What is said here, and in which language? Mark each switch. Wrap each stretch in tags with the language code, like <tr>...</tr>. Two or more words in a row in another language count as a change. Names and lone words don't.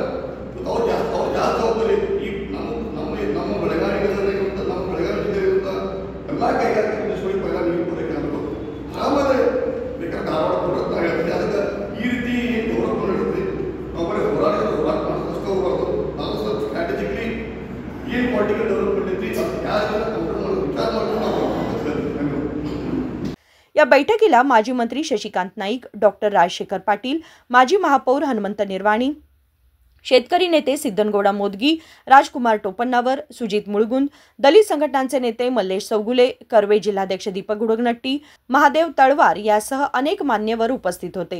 <kn>ಅವ್ರು ಜಾಸ್ತಿ ಜವಾಬ್ದಾರಿ ಈ ನಮ್ಮ ಬೆಳಗಾವಿ ಇರುವಂಥ ನಮ್ಮ ಬೆಳಗಾವಿ ಜಿಲ್ಲೆ ಇರುವಂಥ ಎಲ್ಲ ಕೈಗಾರಿಕೆ ಪ್ರದೇಶಗಳಿಗೆ ಪೈಲ ನೀರು ಕೊಡೋಕ್ಕೆ ಆಗಬೇಕು. ಆಮೇಲೆ ಬೇಕಾದ್ರೆ ಧಾರವಾಡ ಕೊಡೋದು ನಾವು ಹೇಳ್ತೀವಿ. ಅದಕ್ಕೆ ಈ ರೀತಿ ಗೌರವ ನಡೆಯುತ್ತೆ. ನಾವು ಬರೀ ಹೋರಾಟ ಮಾಡಿದಷ್ಟು ಹೋಗ್ಬಾರ್ದು. ನಾವು ಸ್ವಲ್ಪ ಸ್ಟ್ರಾಟಜಿಕ್ಲಿ ಏನು</kn> <en>political development</en> <kn>ಐತಿ ಅದು ಯಾರು ಕಂಟ್ರೋಲ್ ಮಾಡೋದು ವಿಚಾರ ಮಾಡ್ಕೊಂಡು ನಾವು</kn> <mr>या बैठकीला माजी मंत्री शशिकांत नाईक, डॉक्टर राजशेखर पाटील, माजी महापौर हनुमंत निर्वाणी, शेतकरी नेते सिद्धनगौडा मोदगी, राजकुमार टोपन्नावर, सुजित मुळगुंद, दलित संघटनांचे नेते मल्लेश चौगुले, कर्वे जिल्हाध्यक्ष दीपक गुडगनट्टी, महादेव तळवार यासह अनेक मान्यवर उपस्थित होते.</mr>